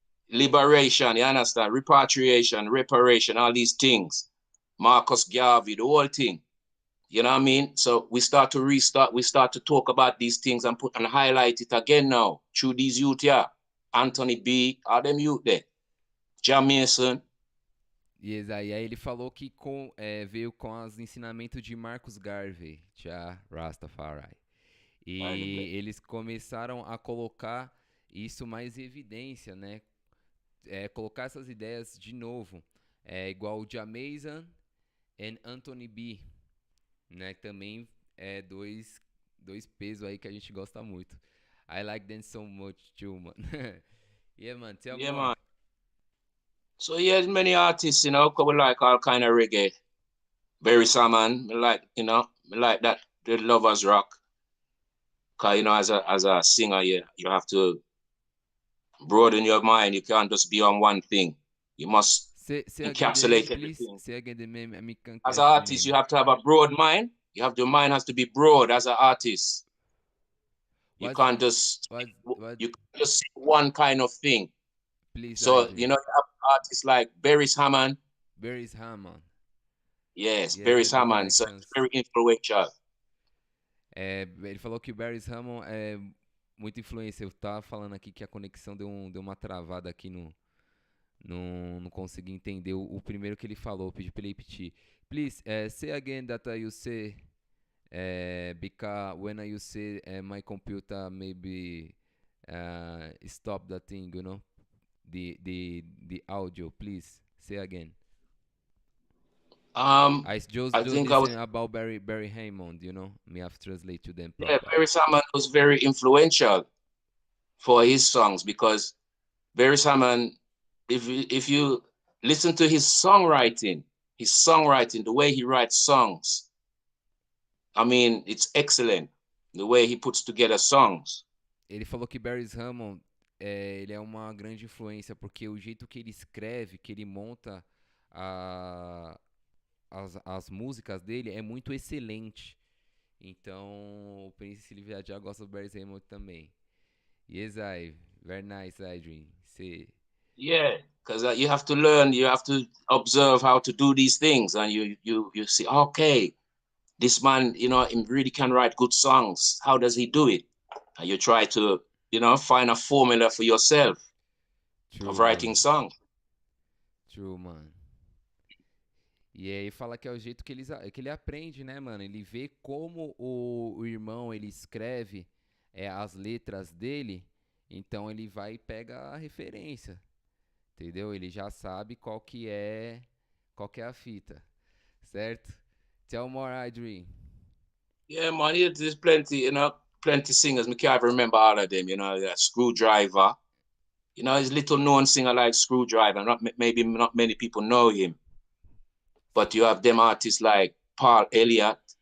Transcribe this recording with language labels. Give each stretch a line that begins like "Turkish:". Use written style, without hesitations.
English: Liberation, you understand? Repatriation, reparation, all these things. Marcus Garvey, the whole thing. You know what I mean? So we start to talk about these things and highlight it again now through these youth here. Anthony B, all them youth there. Jah Mason.
Portuguese: Yes, aí ele falou que veio com os ensinamentos de Marcus Garvey, Jah Rastafari. E eles começaram a colocar isso mais em evidência, né? Colocar essas ideias de novo. Igual o Jah Mason e Anthony B, né? Também dois pesos aí que a gente gosta muito.
English: I like them so much too, man. Yeah, man, tell me more. Man. So yeah, many artists, you know, we like all kind of reggae. Barry Salmon, me like that. The Lovers Rock. Cause, you know, as a singer, you have to broaden your mind. You can't just be on one thing. You must encapsulate everything. Say again the name. As an artist, you have to have a broad mind. Your mind has to be broad as an artist. You can't just see one kind of thing. Please, so, you know, you have artists like Barry Hammond. Yes, Barry Hammond. So it's very influential.
Portuguese: Ele falou que o Barry Hammond é muita influência. Eu tava falando aqui que a conexão deu uma travada aqui não consegui entender o primeiro que ele falou. Pedi pra ele repetir.
English: Please, say again that you say because when I say my computer maybe stop the thing, you know, the audio, please say again. I I just think I was, listen about Barry Hammond, you know, me have to translate to them yeah, proper. Barry Salmon was very influential for his songs because Barry Salmon, if you listen to his songwriting, the way he writes songs, I mean, it's excellent. The way he puts together songs.
Portuguese: Ele falou que Barry Hammond ele é uma grande influência porque o jeito que ele escreve, que ele monta a, as músicas dele é muito excelente. Então, o Prince Liv I Jah gosta do Barry Hammond também.
English: Yes, very nice, Adrian. See. Yeah, because you have to learn, you have to observe how to do these things, and you see, okay, this man, you know, he really can write good songs. How does he do it? And you try to, you know, find a formula for yourself of writing songs. True, mano.
Portuguese: E aí fala que é o jeito que ele aprende, né, mano? Ele vê como o irmão ele escreve as letras dele, então ele vai e pega a referência, entendeu? Ele já sabe qual que é a fita, certo?
English: Tell more, Adrian. Yeah, man, there's plenty, you know, plenty singers. I can't even remember all of them, you know, Screwdriver. You know, he's little known singer like Screwdriver. Maybe not many people know him. But you have them artists like Paul Elliott.